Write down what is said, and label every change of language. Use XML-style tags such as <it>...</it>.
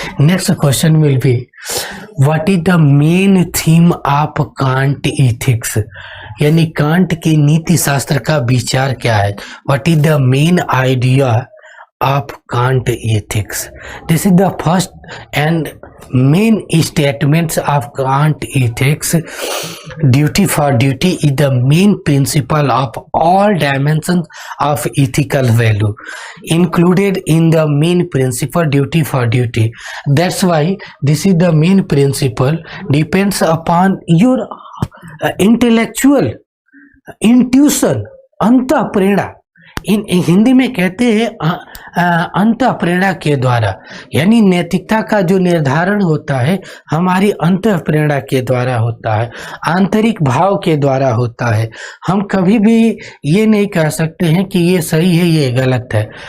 <en>next question will be what is the main theme of Kant ethics,</en> <hi>यानी can't के नीति शास्त्र का विचार क्या है।</hi> <en>What is the main idea of Kant ethics? This is the first and main statements of Kant ethics. Duty for duty is the main principle of all dimensions of ethical value, included in the main principle duty for duty. That's why this is the main principle depends upon your intellectual intuition,</en> <hi>अंतः प्रेरणा। इन हिंदी में कहते हैं अंतः प्रेरणा के द्वारा, यानी नैतिकता का जो निर्धारण होता है हमारी अंतः प्रेरणा के द्वारा होता है, आंतरिक भाव के द्वारा होता है। हम कभी भी ये नहीं कह सकते हैं कि ये सही है ये गलत है।</hi>